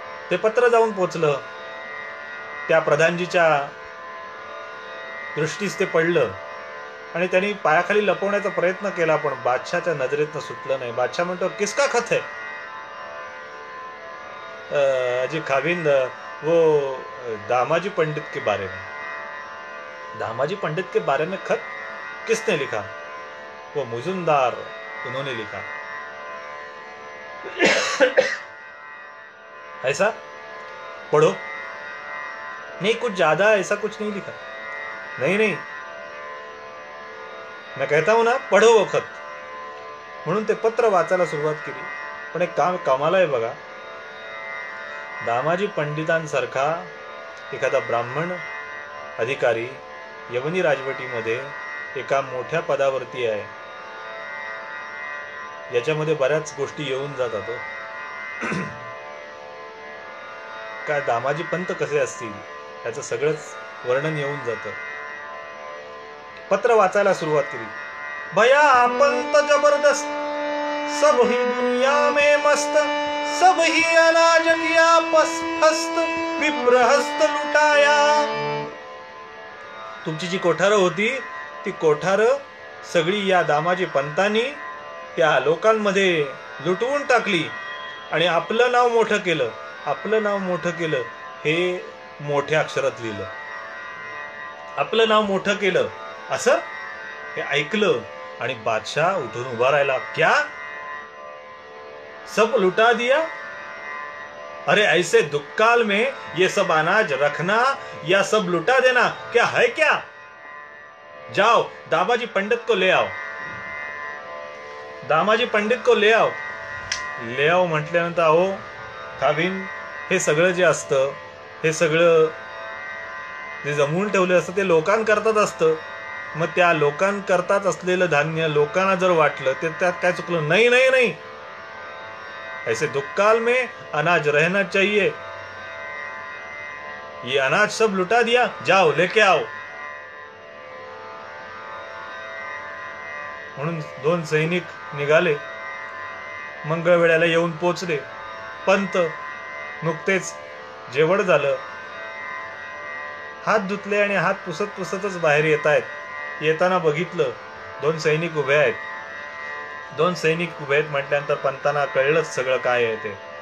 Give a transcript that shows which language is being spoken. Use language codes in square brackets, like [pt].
[mr] ते पत्र जाऊन पोहोचलं, त्या प्रधानजीच्या दृष्टीस ते पडलं आणि त्यांनी पायाखाली लपवण्याचा प्रयत्न केला, पण बादशाहच्या नजरेतनं सुटलं नाही. बादशाह म्हणतो, [hi] किसका खत है? अजी खाविंद वो दामाजी पंडित के बारे में. दामाजी पंडित के बारे में खत किसने लिखा? वो मुजुमदार, उन्होंने लिखा. ऐसा? पढ़ो. नहीं, कुछ ज्यादा ऐसा कुछ नहीं लिखा. नहीं, मैं कहता हूं ना, पढ़ो वो खत. [mr] म्हणून ते पत्र वाचायला सुरुवात केली. पण एक काम कमाल आहे बघा, दामाजी पंडितांसारखा एखादा ब्राह्मण अधिकारी यवनी राजवटीमध्ये एका मोठ्या पदावरती आहे, याच्यामध्ये बऱ्याच गोष्टी येऊन जातात. काय दामाजी पंत कसे असतील याचं सगळंच वर्णन येऊन जातं. पत्र वाचायला सुरुवात केली. [hi] भया पंत जबरदस्त, सब ही दुनिया में मस्त, सब ही अनाज किया फस्त, विप्रहस्त लुटाया. [mr] तुमची जी कोठारं होती ती कोठारं सगळी या दामाजी पंतांनी त्या लोकांमध्ये लुटवून टाकली आणि आपलं नाव मोठं केलं. आपलं नाव मोठं केलं हे मोठ्या अक्षरात लिहिलं. आपलं नाव मोठं केलं असं हे ऐकलं आणि बादशाह उठून उभा राहिला. [hi] क्या? सब लुटा दिया? अरे ऐसे दुक्काल में ये सब अनाज रखना या सब लुटा देना क्या है क्या? जाओ दामाजी पंडित को ले आओ. दामाजी पंडित को ले आओ. ले आओ [mr] म्हटल्यानंतर अहो खाविन, हे सगळं जे असतं, हे सगळं जे जमवून ठेवलं असतं ते लोकांकरताच असतं. मग त्या लोकांकरताच असलेलं धान्य लोकांना जर वाटलं ते त्यात काय चुकलं? [hi] नाही, ऐसे दुक्काल में अनाज रहना चाहिए. ये अनाज सब लुटा दिया, जाओ लेके आओ. [mr] म्हणून 2 सैनिक निघाले, मंगळवेळ्याला येऊन पोचले. पंत नुकतेच जेवण झालं, हात धुतले आणि हात पुसतच बाहेर येत आहेत. येताना बघितलं 2 सैनिक उभे आहेत. 2 सैनिक उभे आहेत म्हटल्यानंतर पंतांना कळलंच सगळं काय आहे ते.